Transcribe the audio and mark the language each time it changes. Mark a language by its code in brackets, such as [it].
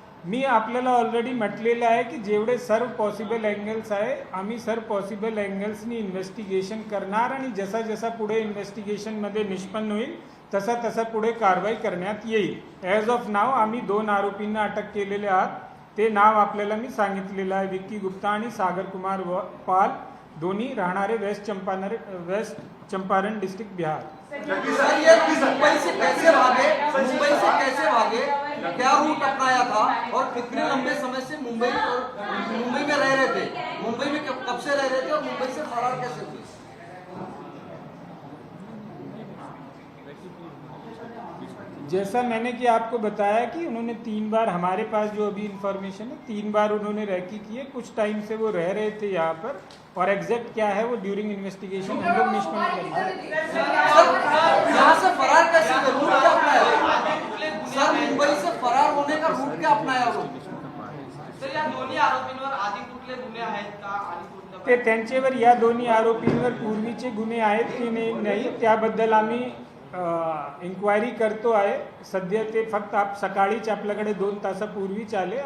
[mr] मी आपल्याला ऑलरेडी म्हटलेलं आहे की जेवढे सर्व पॉसिबल अँगल्स आहे आम्ही सर्व पॉसिबल अँगल्सनी इन्व्हेस्टिगेशन करणार, आणि जसा जसा पुढे इन्व्हेस्टिगेशनमध्ये निष्पन्न होईल तसा तसा पुढे कारवाई करण्यात येईल. [en] as of now [mr] आम्ही 2 आरोपींना अटक केलेले आहात. ते नाव आपल्याला मी सांगितलेलं आहे, विक्की गुप्ता आणि सागर कुमार पाल, दोन्ही राहणारे waste Champaran district Bihar. [hi] Sir ये मुंबई से कैसे भागे, क्या रूट अपनाया था और कितने लंबे समय से मुंबई में रह रहे थे, मुंबई में कब से रह रहे थे और मुंबई से फरार कैसे हुए? जैसा मैंने कि आपको बताया कि उन्होंने 3 बार, हमारे पास जो अभी इंफॉर्मेशन है, 3 बार उन्होंने रैकी की है। कुछ टाइम से वो रह रहे थे यहाँ पर, और एग्जैक्ट क्या है वो [en] during investigation [hi] हम लोग निष्पन्न करेंगे। यहाँ से फरार कैसे हुए, रूट क्या अपनाया सर? मुंबई से फरार होने का रूट क्या अपनाया वो? [mr] सर या दोन्ही आरोपींवर आधी कुठले गुन्हे आहेत का आणि कुठले ते त्यांच्यावर, या दोन्ही आरोपींवर पूर्वीचे गुन्हे आहेत की नाही त्याबद्दल आम्ही इन्क्वायरी करतो आहे. सध्या ते फक्त सकाळीच आपल्याकडे 2 तासापूर्वीच आले.